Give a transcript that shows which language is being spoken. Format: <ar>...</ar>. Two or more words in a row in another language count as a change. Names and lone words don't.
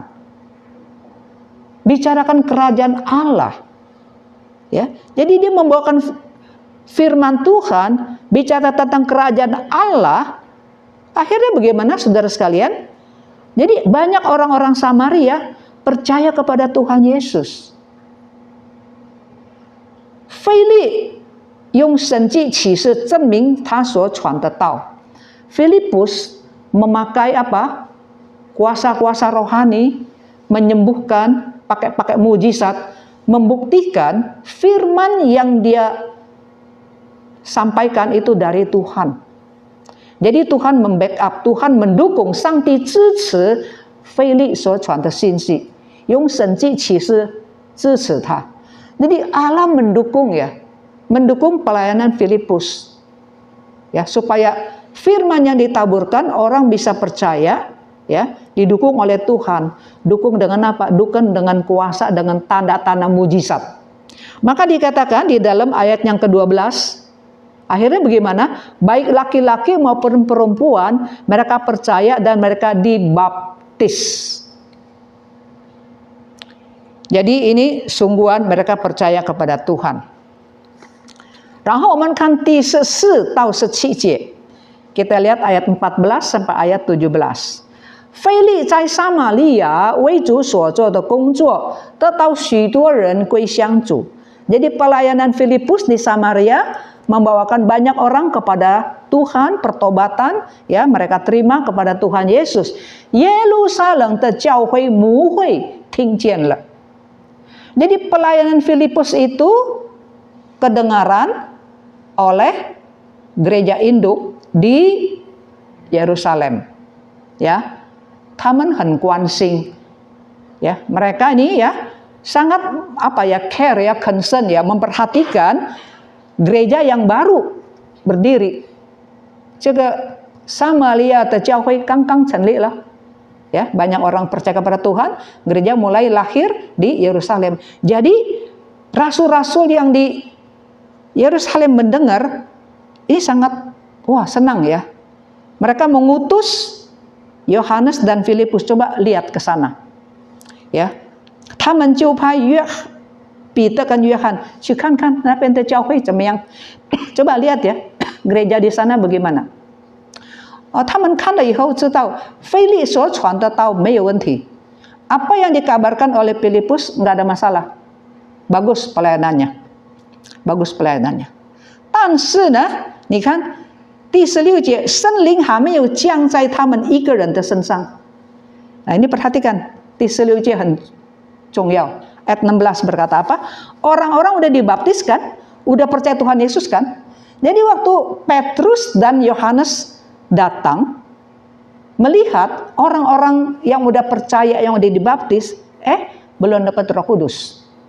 <id>Bicarakan kerajaan Allah. Ya. Jadi dia membawakan firman Tuhan, bicara tentang kerajaan Allah. Akhirnya bagaimana saudara sekalian? Jadi banyak orang-orang Samaria percaya kepada Tuhan Yesus.</id> <zh>腓力用神迹启示证明他所传的道。</zh> <id>Filipus memakai apa? Kuasa-kuasa rohani, menyembuhkan, pakai mujizat, membuktikan firman yang dia sampaikan itu dari Tuhan. Jadi Tuhan membackup, Tuhan mendukung,</id> <zh>上帝支持腓力所传的信息。用神迹启示支持他.</zh> <id>Jadi Allah mendukung ya, mendukung pelayanan Filipus, ya, supaya firman yang ditaburkan orang bisa percaya, ya, didukung oleh Tuhan. Dukung dengan apa? Dukung dengan kuasa, dengan tanda-tanda mujizat. Maka dikatakan di dalam ayat yang ke-12, akhirnya bagaimana? Baik laki-laki maupun perempuan, mereka percaya dan mereka dibaptis. Jadi ini sungguhan mereka percaya kepada Tuhan.</id> <zh>然后我们看第14到17节.</zh> <id>Kita lihat ayat 14 sampai ayat 17.</id> <zh>腓力在撒玛利亚为主所做的工作，得到许多人归向主。</zh> <id>Jadi pelayanan Filipus di Samaria membawakan banyak orang kepada Tuhan, pertobatan, ya, mereka terima kepada Tuhan Yesus.</id> <zh>耶路撒冷的教会母会听见了。</zh> <id>Jadi pelayanan Filipus itu kedengaran oleh gereja induk di Yerusalem. Ya,</id> <zh>他们很关心.</zh> <id>Ya, mereka ini ya sangat care ya, concern ya, memperhatikan gereja yang baru berdiri.</id> <zh>这个撒玛利亚的教会刚刚成立了.</zh> <id>Ya, banyak orang percaya kepada Tuhan, gereja mulai lahir di Yerusalem. Jadi rasul-rasul yang di Yerusalem mendengar ini sangat senang ya. Mereka mengutus Yohanes dan Filipus, coba lihat ke sana. Ya.</id> <zh>他们就派彼得跟约翰去看看那边的教会怎么样.</zh> <id>Coba lihat ya, gereja di sana bagaimana.</id> <zh>他们看了以后知道腓力所传的道没有问题.</zh> <id>Apa yang dikabarkan oleh Filipus nggak ada masalah. Bagus pelayanannya. Bagus pelayanannya.</id> <zh>但是呢，你看第16节，圣灵还没有降在他们一个人的身上。</zh> <id>Nah, ini perhatikan, di</id> <zh>16 很重要.</zh> <id>Ayat 16 berkata apa? Orang-orang udah dibaptis kan? Udah percaya Tuhan Yesus kan? Jadi waktu Petrus dan Yohanes datang, melihat orang-orang yang udah percaya, yang udah dibaptis, belum dapat Roh Kudus.</id>